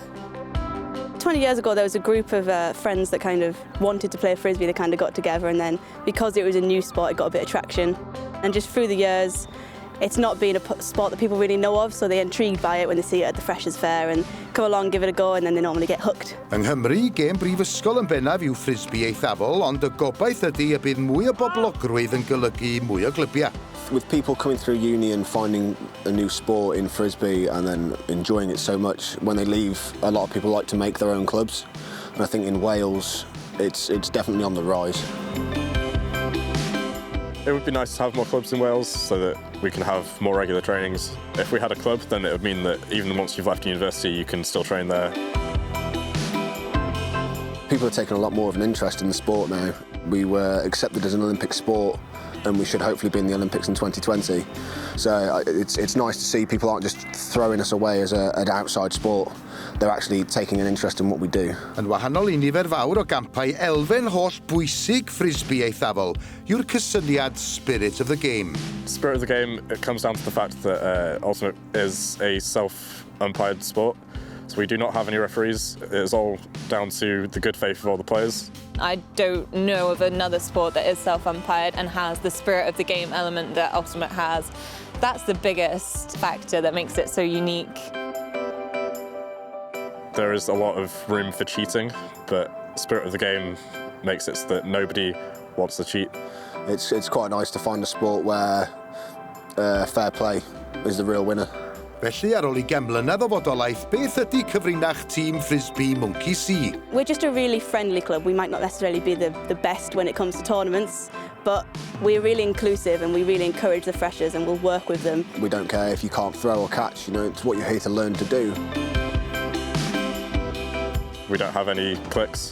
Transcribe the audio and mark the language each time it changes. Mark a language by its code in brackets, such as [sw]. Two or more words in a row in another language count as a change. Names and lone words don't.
[en] 20 years ago there was a group of friends that kind of wanted to play Frisbee. They kind of got together, and then because it was a new sport it got a bit of traction, and just through the years it's not been a sport that people really know of, so they're intrigued by it when they see it at the Freshers' Fair and come along, give it a go, and then they normally get hooked. [cy] Yng Nghymru, gêm brifysgol yn bennaf yw Frisbee Eithafol, ond y gobaith ydy y bydd mwy o boblogrwydd yn golygu mwy o glybiau. [en] With people coming through uni and finding a new sport in Frisbee and then enjoying it so much, when they leave, a lot of people like to make their own clubs. And I think in Wales, it's definitely on the rise. It would be nice to have more clubs in Wales so that we can have more regular trainings. If we had a club, then it would mean that even once you've left university, you can still train there. People are taking a lot more of an interest in the sport now. We were accepted as an Olympic sport and we should hopefully be in the Olympics in 2020. So it's nice to see people aren't just throwing us away as an outside sport. They're actually taking an interest in what we do. [cy] Yn wahanol i nifer fawr o gampau elfen holl bwysig Frisbee Eithafol yw'r cysyniad [en] spirit of the game. Spirit of the game, it comes down to the fact that Ultimate is a self-umpired sport. So we do not have any referees. It's all down to the good faith of all the players. I don't know of another sport that is self-umpired and has the spirit of the game element that Ultimate has. That's the biggest factor that makes it so unique. There is a lot of room for cheating, but the spirit of the game makes it so that nobody wants to cheat. It's quite nice to find a sport where fair play is the real winner. [cy] Felly, ar ôl 20 mlynedd o fodolaeth, beth ydy cyfrinach tîm Frisbee Mwnci? [en] We're just a really friendly club. We might not necessarily be the best when it comes to tournaments, but we're really inclusive and we really encourage the freshers and we'll work with them. We don't care if you can't throw or catch, you know, it's what you're here to learn to do. We don't have any cliques.